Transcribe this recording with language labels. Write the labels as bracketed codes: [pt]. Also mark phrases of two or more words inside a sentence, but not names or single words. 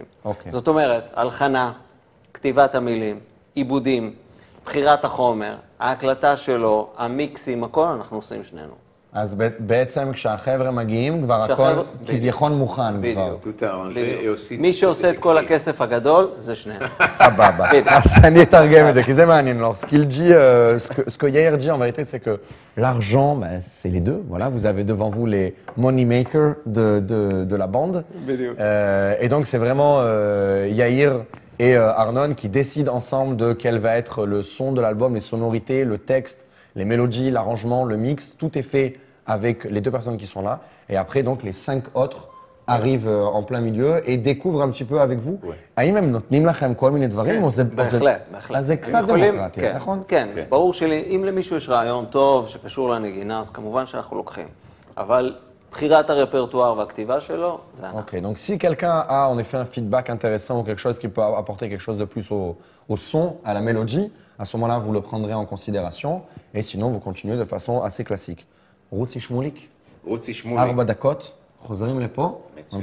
[he] זאת אומרת, הלחנה, כתיבת המילים, עיבודים, בחירת החומר, ההקלטה שלו, המיקסים, הכל אנחנו עושים שנינו. אז בעצם כשהחבר'ה מגיעים, כבר הכל כביכון מוכן. בדיוק. מי שעושה את כל הכסף הגדול, זה שנינו. סבבה. אז אני אתרגם את זה, כי זה מעניין. [fr] Alors, ce que Yair dit en vérité, c'est que l'argent, c'est les deux. Voilà, vous avez devant vous les [en] money makers [fr] de la bande. Et donc, c'est vraiment Yair et Arnon qui décident ensemble de quel va être le son de l'album, les sonorités, le texte, les mélodies, l'arrangement, le mix, tout est fait avec les 2 personnes qui sont là. Et après, donc, les 5 autres arrivent en plein milieu et découvrent un petit peu avec vous. [he] האם הם נותנים לכם כל מיני דברים? בהחלט. אז זה קצת דמוקרטיה, נכון? כן, ברור שאם למישהו יש רעיון טוב שקשור לנגינה, אז כמובן שאנחנו לוקחים. אבל בחירת הרפרטואר והכתיבה שלו, זה אנחנו. [fr] Ok, donc si quelqu'un a en effet un feedback intéressant ou quelque chose qui peut apporter quelque chose de plus au son, à la mélodie, à ce moment-là, vous le prendrez en considération. Et sinon, vous continuez de façon assez classique. [he] רוצי שמוליק, רוצי שמוליק. 4 דקות, חוזרים לפה, מצוין.